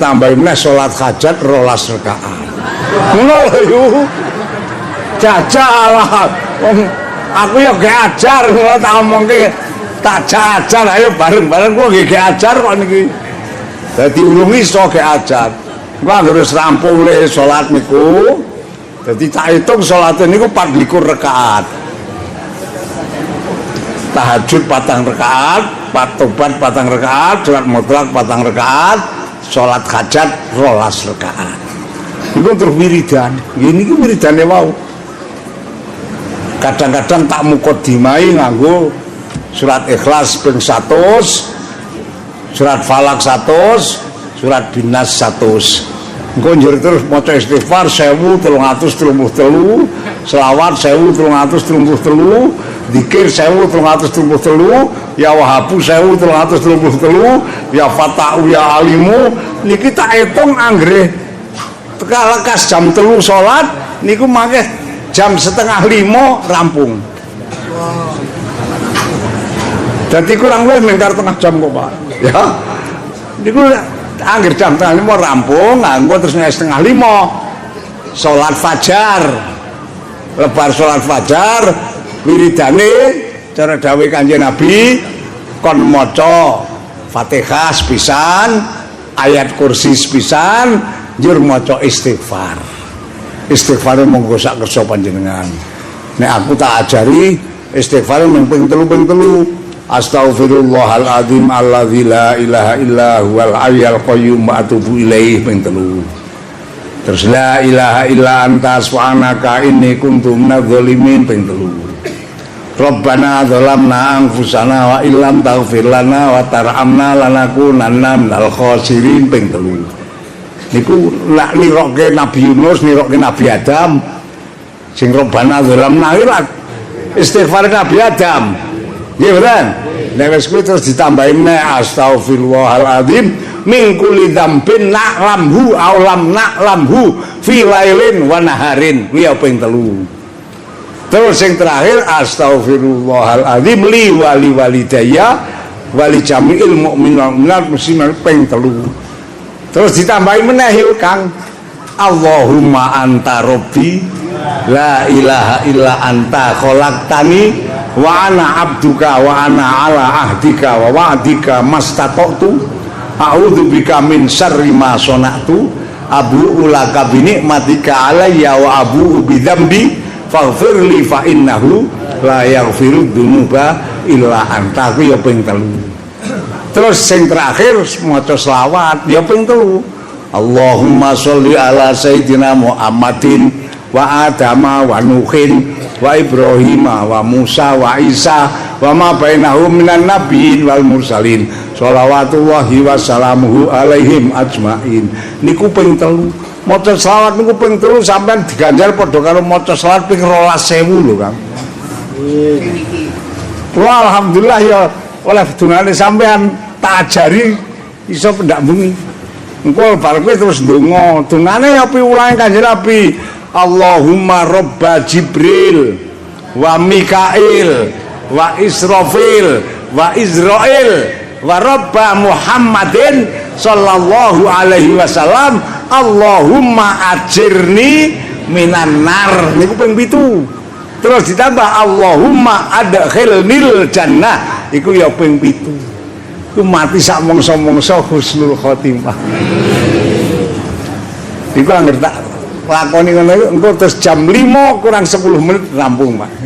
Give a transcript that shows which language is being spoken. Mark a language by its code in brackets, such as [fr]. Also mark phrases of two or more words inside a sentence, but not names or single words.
[jv] tambahi meneh salat hajat 12 rakaat ngono lho jajal aku ya gak ajar kalau tak ngomongke tak ajar ayo bareng-bareng gua gak ajar kok niki dadi urung iso gak ajar gua harus rampung le salat niku dadi tak hitung salate niku 24 rakaat tahajud 4 rakaat tobat 4 rakaat salat mutlak 4 rakaat salat hajat 12 rakaat niku terus wiridan niki wiridane wau kadang-kadang tak mukodimai nganggo surat Ikhlas ping 100 surat Falak 100 surat Binas 100 engko njur terus maca istighfar 1333 selawat 1333 Zikir 1333, ya Wahabu 1333, ya Fatahu ya Alimu niki tak hitung anggere teka lekas jam 3 salat niku mangke jam 4:30 rampung. Jadi kurang lebih mengkar tengah jam kok Pak. Ya. Niku anggere jam 4:30 rampung, nganggo terus 4:30 salat fajar. Lebar salat fajar wiridane cara dawuh Kanjeng Nabi kon maca Fatihah sepisan, ayat kursi sepisan, njur maca istighfar. Istighfar monggo sak kersa panjenengan. Nek aku tak ajari istighfar mung ping 3. [ar] أستغفر الله العظيم الذي لا إله إلا هو الحي القيوم وأتوب إليه ping 3. Terus لا إله إلا أنت سبحانك إني كنت من الظالمين ping 3. ربنا ظلمنا أنفسنا وإن لم تغفر لنا وترحمنا لنكونن من الخاسرين ping 3. [jv] Niku lak nirokke Nabi Yunus, nirokke Nabi Adam. Sing [ar] ربنا ظلمنا [jv] istighfar Nabi Adam. Nggih mboten? Nek wis kuwi terus ditambahi meneh [ar] أستغفر الله العظيم من كل ذنب نعلمه أو لم نعلمه في ليل ونهار. [jv] Kuwi ping 3. Terus yang terakhir [ar] أستغفر الله العظيم لي ولوالدي ولجميع المؤمنين من المسلمين ping 3. [jv] Terus ditambahi meneh Kang [ar] اللهم أنت ربي لا إله إلا أنت خلقتني وأنا عبدك وأنا على عهدك ووعدك ما استطعت أعوذ بك من شر ما صنعت أبوء لك بنعمتك علي وأبوء بذنبي فاغفر لي فإنه لا يغفر الذنوب إلا أنت. [jv] Ku ya ping [ar] 3. [jv] Terus sing terakhir maca selawat ya ping 3. [ar] اللهم صل على سيدنا محمد وآدم ونوح وإبراهيم وموسى وعيسى وما بينهم من النبيين والمرسلين صلوات الله وسلامه عليهم أجمعين. [jv] Niku ping 3. Maca selawat niku ping 3 sampean diganjar padha karo maca selawat ping 12.000 lho Kang. Wah alhamdulillah ya oleh dungane sampean tak ajari iso pendak bengi. Engko bar kowe terus ndonga. Dungane ya piwulange Kanjeng Nabi. [ar] اللهم رب جبريل وميكائيل وإسرافيل وعزرائيل ورب محمد صلى الله عليه وسلم اللهم أجرني من النار. [jv] Niku ping 7. Terus ditambah [ar] اللهم أدخلني الجنة. [jv] Iku ya ping 7. Ku mati sak mongso-mongso [ar] حسن الخاتمة. [jv] Iku anggere tak lakoni ngono engko terus jam 5 kurang 10 menit rampung, Pak.